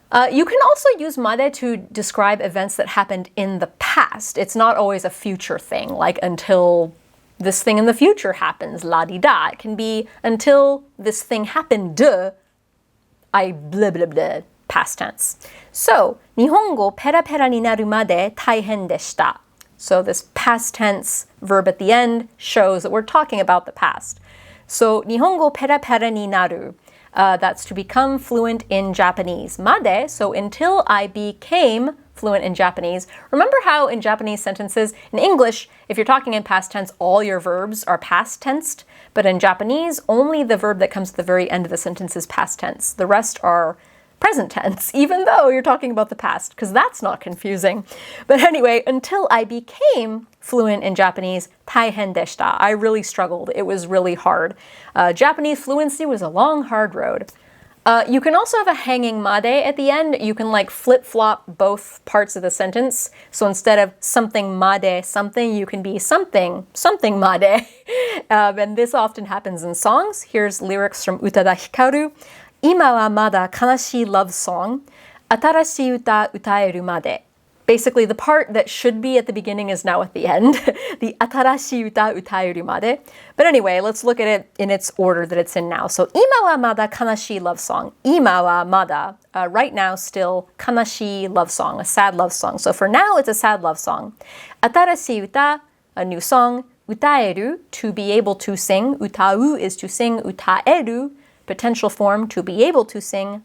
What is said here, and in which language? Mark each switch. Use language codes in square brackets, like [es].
[en] You can also use made to describe events that happened in the past. It's not always a future thing, like until this thing in the future happens, la-di-da. It can be until this thing happened, I blah blah blah, past tense. [ja] So, 日本語ペラペラになるまで大変でした. [en] So this past tense verb at the end shows that we're talking about the past. [ja] So, 日本語ペラペラになる. [en] That's to become fluent in Japanese. Made, so until I became fluent in Japanese. Remember how in Japanese sentences, in English, if you're talking in past tense, all your verbs are past tensed. But in Japanese, only the verb that comes at the very end of the sentence is past tense. The rest are present tense, even though you're talking about the past, because that's not confusing. But anyway, until I became fluent in Japanese, [ja] 大変でした. [en] I really struggled. It was really hard. Japanese fluency was a long, hard road. You can also have a hanging made at the end. You can like flip-flop both parts of the sentence. So instead of something made something, you can be something made. And this often happens in songs. Here's lyrics from Utada Hikaru. [ja] 今はまだ悲しい [en] love song. [ja] 新しい歌歌えるまで. [en] Basically, the part that should be at the beginning is now at the end. [ja] The 新しい歌歌えるまで. [en] But anyway, let's look at it in its order that it's in now. [ja] So, 今はまだ悲しい [en] love song. [ja] 今はまだ, [en] right now still, [ja] 悲しい [en] love song, a sad love song. So for now, it's a sad love song. [ja] 新しい歌, [en] a new song. [ja] 歌える, [en] to be able to sing. [ja] 歌う [en] is to sing. [ja] 歌える, [en] potential form, to be able to sing.